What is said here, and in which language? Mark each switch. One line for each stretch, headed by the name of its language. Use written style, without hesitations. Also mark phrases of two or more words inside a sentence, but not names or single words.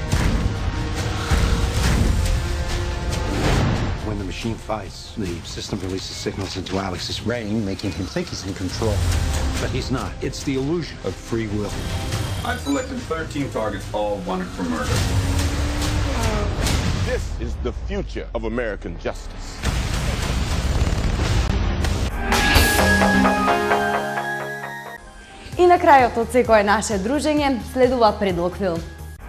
English: When the machine fights, the system releases signals into Alex's brain, making him think he's in control. But he's not. It's the illusion of free will. I've selected 13 targets, all wanted for murder. This is the future of American justice.
Macedonian: И на крајот од секое наше дружење следува предлог филм.